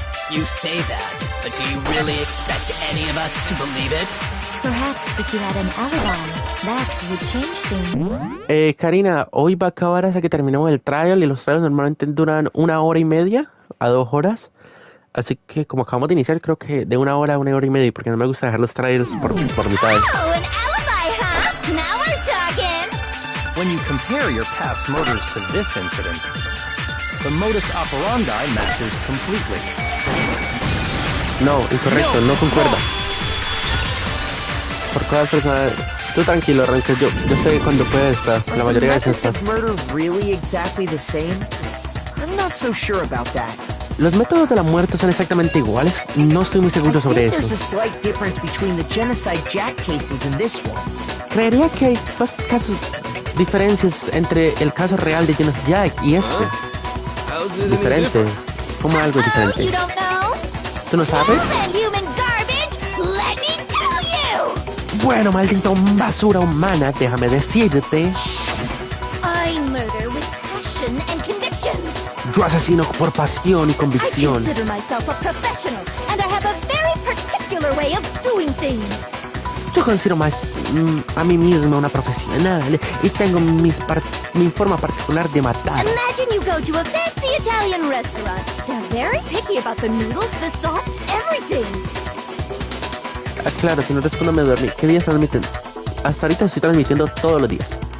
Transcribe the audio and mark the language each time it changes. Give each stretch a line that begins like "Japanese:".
English: You say that, but do you really expect any of us to believe it? Perhaps if you had an alibi, that would change things.
Spanish: Karina, hoy va a acabar hasta que terminemos el trial y los trials normalmente duran 1 hora y media a 2 horas. Así que como acabamos de iniciar, creo que de 1 hora a 1 hora y media, porque no me gusta dejar los trials por mitad.
English: Oh, an alibi, huh? Now we're talking. When you compare your past murders to this incident, the modus operandi matches completely.
Spanish: No, incorrecto, no concuerda. Por cosas personales. Tú tranquilo, Rank, yo sé cuando puedes estás. La mayoría de veces estás.
English: Really exactly the same? I'm not so sure about that.
Spanish: ¿Los métodos de la muerte son exactamente iguales? No estoy muy seguro sobre eso.
English: There's a slight difference between the genocide Jack cases and this one.
Spanish: Creería que hay diferencias entre el caso real de Genocide Jack y este. Diferente. ¿Cómo algo diferente?
English: You don't know?
Spanish: ¿Tú no sabes?
English: Well, then, human garbage, let me tell you.
Spanish: Bueno, maldito basura humana, déjame decirte.
English: I murder with passion and conviction.
Spanish: Yo asesino por pasión y convicción.
English: I consider myself a professional, and I have a very particular way of doing things.
Spanish: Yo considero más a mí misma una profesional y tengo mi forma particular de matar.
English: Imagine you go to a fancy Italian restaurant. They're very picky about the noodles, the sauce, everything.
Spanish: Ah, claro, si no respondo me dormí. ¿Qué días transmiten? Hasta ahorita estoy transmitiendo todos los días.